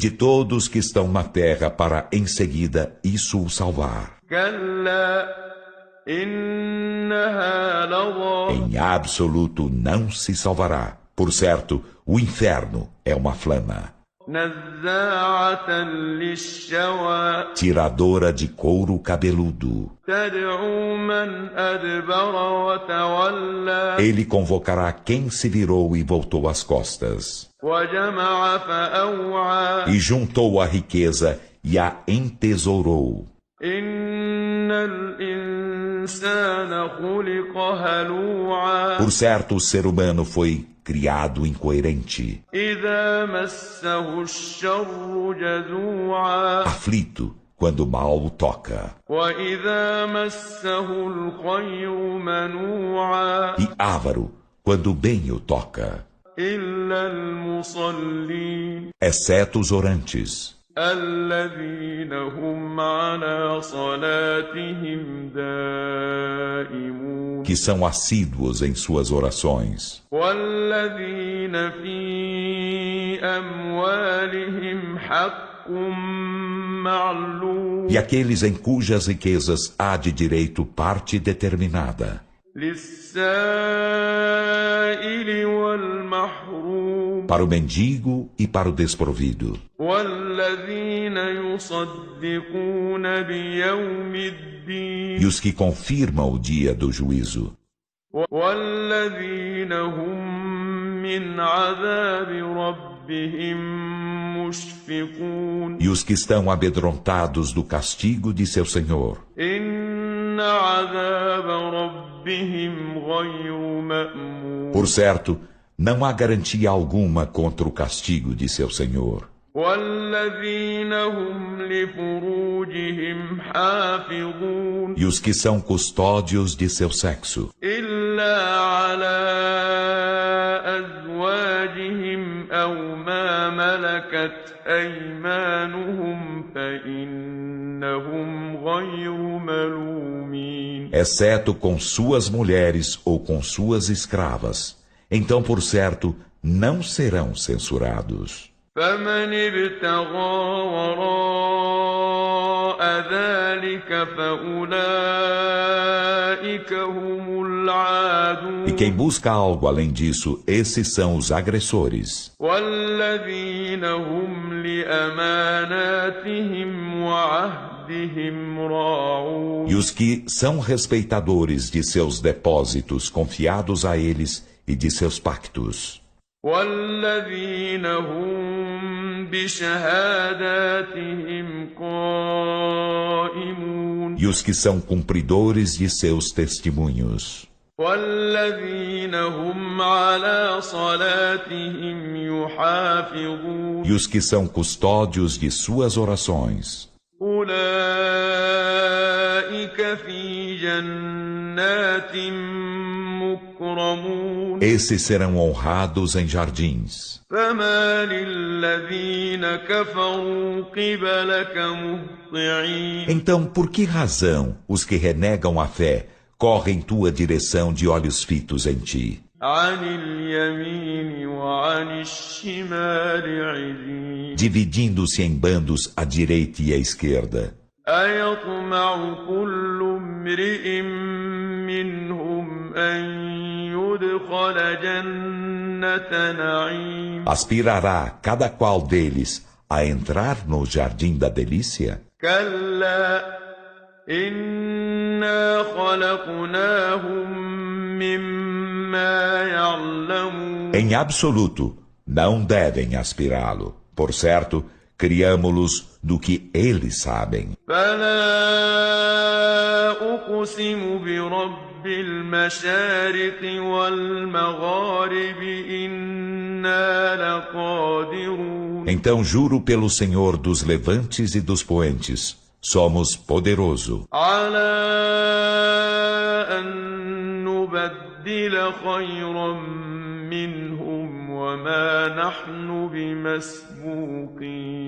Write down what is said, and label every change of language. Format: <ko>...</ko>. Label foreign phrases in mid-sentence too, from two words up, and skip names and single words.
<pt>e de todos que estão na terra para em seguida isso o salvar.</pt> <ar>كلا إنها لظى</ar> <pt>Em absoluto não se salvará. Por certo, o inferno é uma flama,</pt> <ar>نزاعة للشوى</ar> <pt>tiradora de couro cabeludo.</pt> <ar>تدعو من أدبر وتولى</ar> <pt>Ele convocará quem se virou e voltou as costas,</pt> <ar>وجمع فأوعى</ar> <pt>e juntou a riqueza e a entesourou.</pt> <ar>إن الإنسان خلق هلوعا</ar> <pt>Por certo, o ser humano foi criado incoerente,</pt> <ar>إذا مسه الشر جزوعا</ar> <pt>aflito quando o mal o toca,</pt> <ar>وإذا مسه الخير منوعا</ar> <pt>e ávaro quando o bem o toca,</pt> <ar>إلا المصلين</ar> <pt>exceto os orantes,</pt> <ar>الذين هم على صلاتهم دائمون</ar> <pt>que são assíduos em suas orações,</pt> <ar>والذين في أموالهم حق معلوم</ar> <pt>e aqueles em cujas riquezas há de direito parte determinada,</pt> <ar>للسائل والمحروم</ar> <pt>para o mendigo e para o desprovido,</pt> <ar>والذين يصدقون بيوم الدين</ar> <pt>e os que confirmam o dia do juízo,</pt> <ar>والذين هم من عذاب ربهم مشفقون</ar> <pt>e os que estão amedrontados do castigo de seu Senhor.</pt> <ar>إن عذاب ربهم غير مأمون</ar> <pt>Por certo, não há garantia alguma contra o castigo de seu Senhor.</pt> <ar>والذين هم لفروجهم حافظون</ar> <pt>E os que são custódios de seu sexo,</pt> <ar>إلا على أزواجهم أو ما ملكت أيمانهم فإنهم غير ملومين</ar> <pt>exceto com suas mulheres ou com suas escravas. Então, por certo, não serão censurados.</pt> <ar>فمن ابتغى وراء ذلك فأولئك هم العادون</ar> <pt>E quem busca algo além disso, esses são os agressores.</pt> <ar>والذين هم لأماناتهم وعهدهم راعون</ar> <pt>E os que são respeitadores de seus depósitos confiados a eles e de seus pactos.</pt> <ar>والذين هم بشهاداتهم قائمون</ar> <pt>E os que são cumpridores de seus testemunhos.</pt> <ar>والذين هم على صلاتهم يحافظون</ar> <pt>E os que são custódios de suas orações.</pt> <ar>أولئك في جنات مكرمون</ar> <pt>Esses serão honrados em jardins.</pt> <ar>فما للذين كفروا قبلك مهطعين</ar> <pt>Então, por que razão os que renegam a fé correm tua direção de olhos fitos em ti?</pt> <ar>عن اليمين وعن الشمال عزين</ar> <pt>Dividindo-se em bandos à direita e à esquerda.</pt> <ar>أيطمع كل امرئ منهم أن يدخل جنة نعيم</ar> <pt>Aspirará cada qual deles a entrar no jardim da delícia?</pt> <ar>كلا إنا خلقناهم مما يعلمون</ar> <pt>Em absoluto, não devem aspirá-lo. Por certo, criamo-los do que eles sabem.</pt> <ar>فلا أقسم برب المشارق والمغارب إنا لقادرون</ar> <pt>Então juro pelo Senhor dos levantes e dos poentes, somos poderoso.</pt> <ar>على أن نبدل خيرا منهم وما نحن بمسبوقين</ar>